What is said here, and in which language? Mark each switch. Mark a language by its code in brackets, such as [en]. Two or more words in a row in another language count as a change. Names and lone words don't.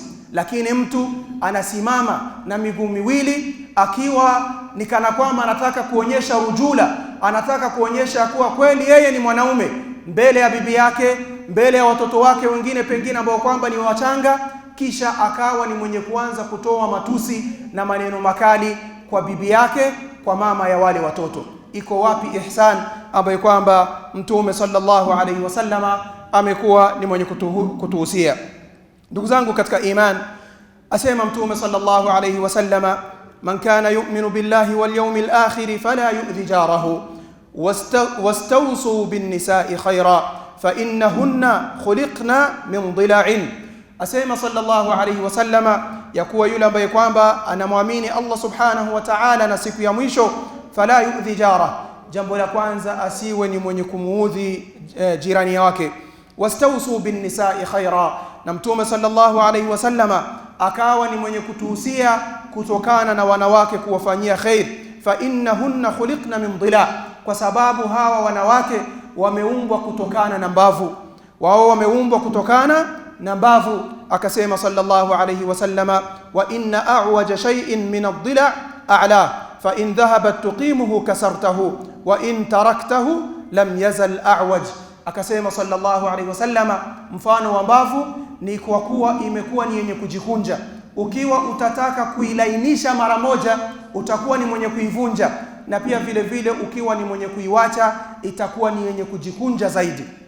[sw] Lakini mtu anasimama na miguu miwili akiwa ni kana kwamba anataka kuonyesha rujula, anataka kuonyesha kuwa kweli yeye ni mwanaume mbele ya bibi yake, mbele ya watoto wake wengine pengine ambao kwamba ni wachanga, kisha akawa ni mwenye kuanza kutoa matusi na maneno makali kwa bibi yake, kwa mama ya wale watoto. Iko wapi ihsan ambayo kwamba Mtume [ar] صلى الله عليه وسلم [sw] amekuwa ni mwenye kutuhusia? Ndugu zangu katika iman, asema Mtume [ar] صلى الله عليه وسلم، من كان يؤمن بالله واليوم الآخر فلا يؤذي جاره واستوصوا بالنساء خيرا فإنهن خلقن من ضلع. [sw] Asema [ar] صلى الله عليه وسلم [sw] ya kuwa yule ambaye kwamba anamwamini Allah [ar] سبحانه وتعالى [sw] na siku ya mwisho, [ar] فلا يؤذي جار, [sw] jambo la kwanza asiwe ni mwenye kumuudhi jirani yake. [ar] واستوصوا بالنساء خيرا, [sw] na Mtume [ar] صلى الله عليه وسلم [sw] akawa ni mwenye kutuhusia kutokana na wanawake kuwafanyia khair. [ar] فإنهن خلقن من ضلع, [sw] kwa sababu hawa wanawake wameumbwa kutokana na mbavu, wao wameumbwa kutokana na mbavu. [ar] Akasema صلى الله عليه وسلم، وإن أعوج شيء من الضلع أعلاه فإن ذهبت تقيمه كسرته وإن تركته لم يزل أعوج. [sw] Akasema [ar] صلى الله عليه وسلم, [sw] mfano wa mbavu ni kwa kuwa imekuwa ni yenye kujikunja, ukiwa utataka kuilainisha mara moja utakuwa ni mwenye kuivunja, na pia vile vile ukiwa ni mwenye kuiwacha itakuwa ni yenye kujikunja zaidi.